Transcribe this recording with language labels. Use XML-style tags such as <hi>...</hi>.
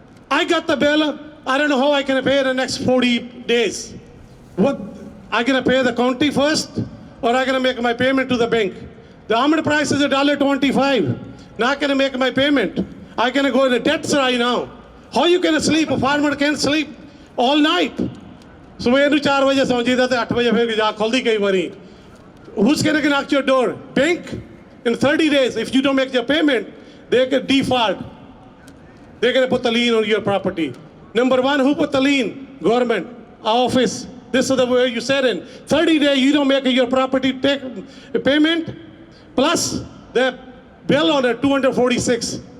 <en>I got the bill, I don't know how I can pay the next 40 days. What, I gonna pay the county first, or I gonna make my payment to the bank? The almond price is $1.25. Not gonna make my payment. I gonna go into debts right now. How you gonna sleep? A farmer can't sleep all night.</en> <pa>ਸਵੇਰ ਨੂੰ 4 ਵਜੇ ਸੌਂ ਜੀਦਾ ਤੇ 8 ਵਜੇ ਫਿਰ ਜਾ ਖੁੱਲਦੀ ਕਈ ਵਾਰੀ।</pa> <en>Who's gonna knock your door? Bank? In 30 days, if you don't make your payment, they can default. They're gonna put the lien on your property. Number one, who put the lien? Government, office. This is the way you said in 30 days you don't make your property take payment, plus the bill on it 246.</en>